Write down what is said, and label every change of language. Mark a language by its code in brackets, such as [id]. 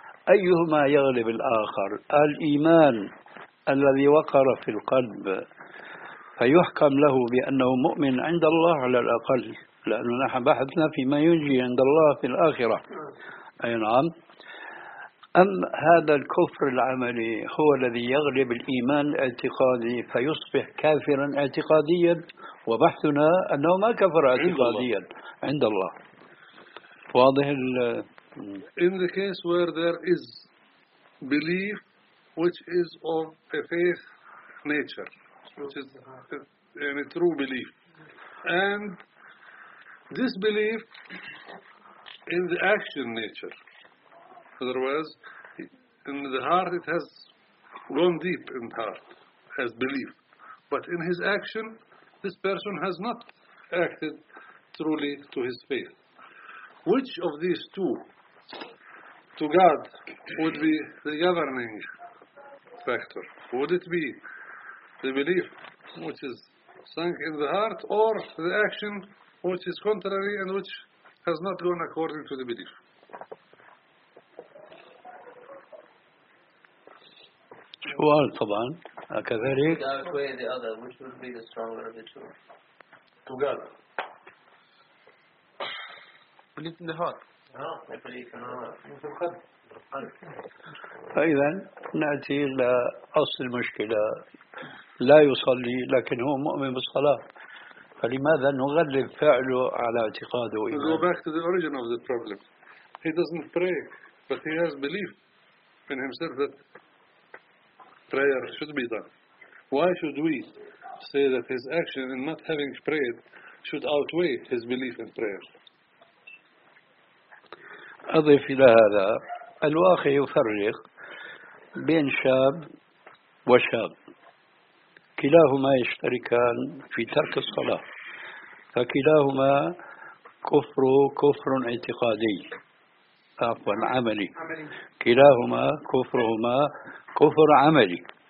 [ar] أيهما يغلب الآخر؟ الإيمان الذي وقر في القلب فيحكم له بأنه مؤمن عند الله على الأقل، لأننا نحن بحثنا فيما ينجي عند الله في الآخرة، أي نعم. أم هذا الكفر العملي هو الذي يغلب الإيمان الاعتقادي فيصبح كافرا اعتقاديا؟ وبحثنا أنه ما كفر اعتقاديا عند الله. واضح؟ [en] In the case where there is belief which is of a faith nature, which is a true belief, and this belief in the action nature, otherwise in the heart it has gone deep in the heart as belief, but in his action this person has not acted truly to his faith. Which of these two to God would be the governing factor? Would it be the belief which is sunk in the heart, or the action which is contrary and which has not gone according to the belief? Well, [ar] طبعا كذلك. [en] Which outweigh the other? Which would be the stronger of the two? To God. Belief in the heart. [ar] فإذا نأتي إلى أصل المشكلة، لا يصلي لكن هو مؤمن بالصلاة، فلماذا نغلب فعله على اعتقاده وإيمانه؟ [en] Go back to the origin of the problem. He doesn't pray, but he has belief in himself that prayer should be done. Why should we say that his action in not having prayed should outweigh his belief in prayer? [ar] أضيف إلى هذا، الواقع يفرق بين شاب وشاب، كلاهما يشتركان في ترك الصلاة، فكلاهما كفر اعتقادي، عفوا عملي، كلاهما كفرهما كفر عملي.